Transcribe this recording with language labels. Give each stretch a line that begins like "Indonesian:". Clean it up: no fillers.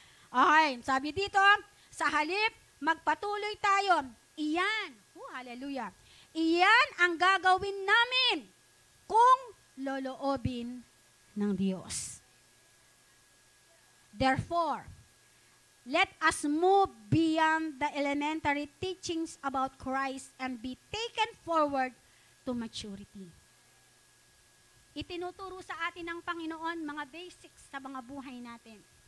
Filipino: Okay, sabi dito, sa halip, magpatuloy tayo. Iyan, hallelujah. Iyan ang gagawin namin kung loloobin ng Diyos.
English: Therefore, let us move beyond the elementary teachings about Christ and be taken forward to maturity.
Filipino: Itinuturo sa atin ng Panginoon mga basics sa mga buhay natin.